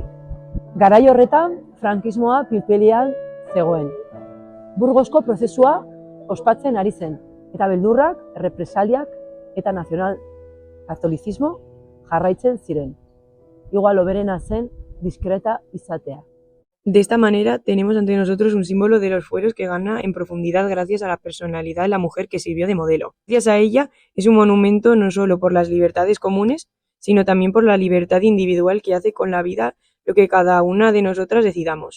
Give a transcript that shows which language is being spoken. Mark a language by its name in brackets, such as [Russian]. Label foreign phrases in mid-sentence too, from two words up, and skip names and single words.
[Basque] Garai horretan, frankismoa pilpilian zegoen. Burgosko prozesua ospatzen ari zen, eta beldurrak, errepresaliak eta nazional katolizismo jarraitzen ziren. Igual hoberena zen diskreta izatea. [Spanish] De esta manera, tenemos ante nosotros un símbolo de los fueros que gana en profundidad gracias a la personalidad de la mujer que sirvió de modelo. Gracias a ella, es un monumento no solo por las libertades comunes, sino también por la libertad individual que hace con la vida lo que cada una de nosotras decidamos.